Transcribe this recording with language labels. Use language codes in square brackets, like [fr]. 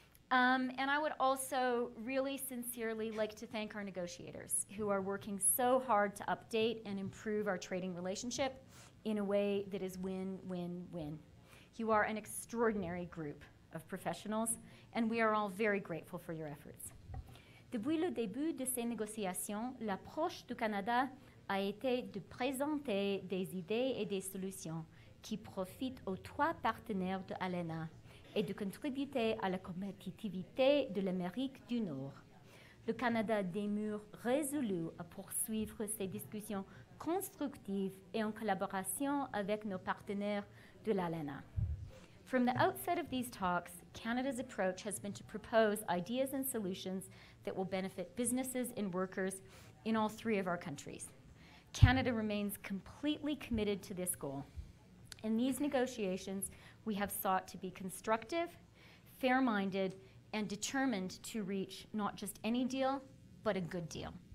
[en] And I would also really sincerely like to thank our negotiators who are working so hard to update and improve our trading relationship in a way that is win-win-win. You are an extraordinary group of professionals, and we are all very grateful for your efforts. [fr] Depuis le début de ces négociations, l'approche du Canada a été de présenter des idées et des solutions qui profitent aux trois partenaires de l'ALENA et de contribuer à la compétitivité de l'Amérique du Nord. Le Canada demeure résolu à poursuivre ces discussions constructives et en collaboration avec nos partenaires de l'ALENA. [en] From the outset of these talks, Canada's approach has been to propose ideas and solutions that will benefit businesses and workers in all three of our countries. Canada remains completely committed to this goal. In these negotiations, we have sought to be constructive, fair-minded, and determined to reach not just any deal, but a good deal.